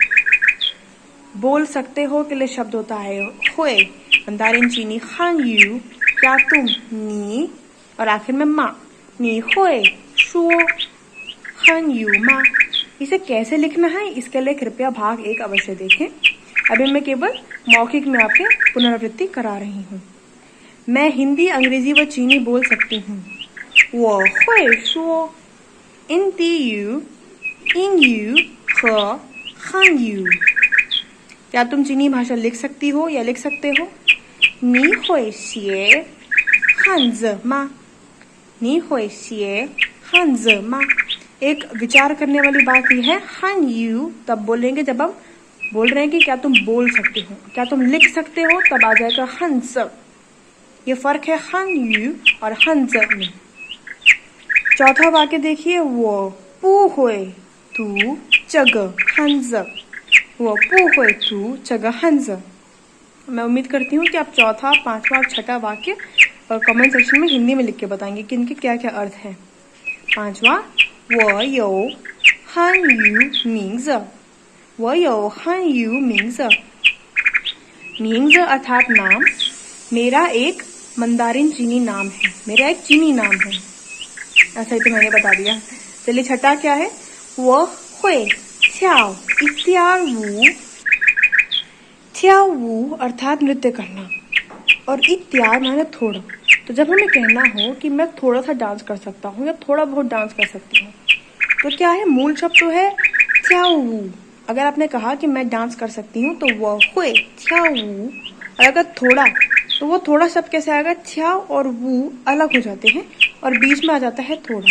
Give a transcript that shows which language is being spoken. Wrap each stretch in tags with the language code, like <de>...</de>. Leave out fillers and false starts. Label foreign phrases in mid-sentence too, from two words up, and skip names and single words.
<hi>बोल सकते हो के लिए शब्द होता है हुए, मंदारिन चीनी हान यू, क्या तुम, नी, और आखिर में मा,</hi> <zh>你会说汉语吗.</zh> <hi>इसे कैसे लिखना है, इसके लिए कृपया भाग 1 अवश्य देखें। अभी मैं केवल मौखिक में आपके पुनरावृत्ति करा रही हूँ। मैं हिंदी, अंग्रेजी व चीनी बोल सकती हूँ।</hi> <zh>我会说印地语、英语和汉语。</zh> <hi>क्या तुम चीनी भाषा लिख सकती हो या लिख सकते हो?</hi> <zh>你会写汉字吗？你会写汉字吗？</zh> <hi>एक विचार करने वाली बात यह है, हान यू तब बोलेंगे जब हम बोल रहे हैं कि क्या तुम बोल सकते हो। क्या तुम लिख सकते हो, तब आ जाएगा हंस। ये फर्क है हान यू और हंस में। चौथा वाक्य देखिए,</hi> <zh>我不会读中汉字，我不会读中汉字.</zh> <hi>मैं उम्मीद करती हूँ कि आप चौथा, 5वां और 6ठा वाक्य कमेंट सेक्शन में हिंदी में लिख के बताएंगे कि इनके क्या क्या अर्थ है। 5वां,</hi> <zh>我有汉语名字，我有汉语名字。</zh> <hi>名字 अर्थात नाम, मेरा एक मंदारिन चीनी नाम है, मेरा एक चीनी नाम है। ऐसा ही तो मैंने बता दिया। चलिए 6ठा क्या है,</hi> <zh>我会跳一舞，跳舞</zh> <hi>अर्थात नृत्य करना, और इत्यार माने थोड़ा। तो जब हमें कहना हो कि मैं थोड़ा सा डांस कर सकता हूँ या थोड़ा बहुत डांस कर सकती हूँ, तो क्या है, मूल शब्द तो है थ्याऊ। अगर आपने कहा कि मैं डांस कर सकती हूँ तो वो हुए थ्याऊ, और अगर थोड़ा, तो वो थोड़ा शब्द कैसे आएगा, थ्याऊ और वू अलग हो जाते हैं और बीच में आ जाता है थोड़ा।</hi>